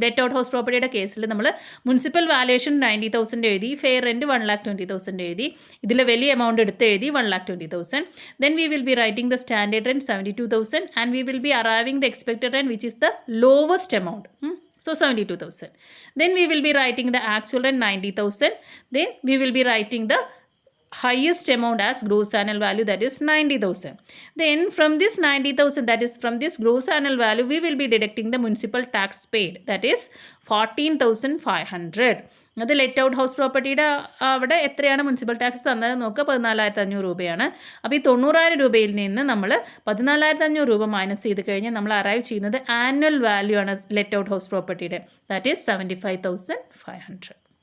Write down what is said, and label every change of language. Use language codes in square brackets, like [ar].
[ml] Let out house പ്രോപ്പർട്ടിയുടെ കേസിൽ നമ്മൾ മുനിസിപ്പൽ വാല്യുവേഷൻ 90,000 എഴുതി, ഫെയർ റെൻറ്റ് 1,20,000 എഴുതി, ഇതിൽ വലിയ എമൗണ്ട് എടുത്ത് എഴുതി 1,20,000. [en] Then we will be writing the standard rent 72,000 and we will be arriving the expected rent which is the lowest amount. So 72,000. Then we will be writing the actual rent 90,000. Then we will be writing the highest amount as gross annual value, that is 90,000. Then from this 90,000, that is from this gross annual value, we will be deducting the municipal tax paid, that is 14,500. [ml] അത് let out house പ്രോപ്പർട്ടിയുടെ അവിടെ എത്രയാണ് municipal tax തന്നത് നോക്കുക, 14,500 രൂപയാണ്. അപ്പോൾ ഈ 90,000 രൂപയിൽ നിന്ന് നമ്മൾ 14,500 രൂപ മൈനസ് ചെയ്ത് കഴിഞ്ഞാൽ നമ്മൾ അറൈവ് ചെയ്യുന്നത് ആനുവൽ വാല്യൂ ആണ് ലെറ്റ് ഔട്ട് ഹൗസ് പ്രോപ്പർട്ടിയുടെ, [en] that is [ml] 75,500.